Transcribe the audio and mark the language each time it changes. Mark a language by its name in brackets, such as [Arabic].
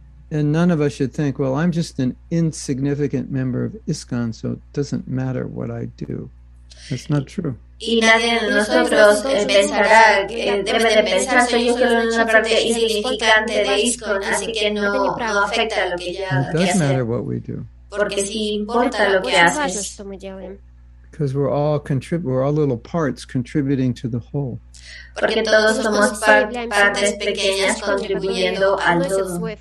[English] And none of us should think, well, I'm just an insignificant member of ISKCON, so it doesn't matter what I do. That's not true. [Spanish] Y nadie de nosotros pensará, debe de pensar, soy yo solo una parte insignificante de ISKCON, así que no afecta lo que yo haga. [English] It does matter what we do. [Spanish] Porque sí importa lo que haces. [English] Because we're all little parts contributing to the whole. [Spanish] Porque todos somos partes pequeñas contribuyendo al todo.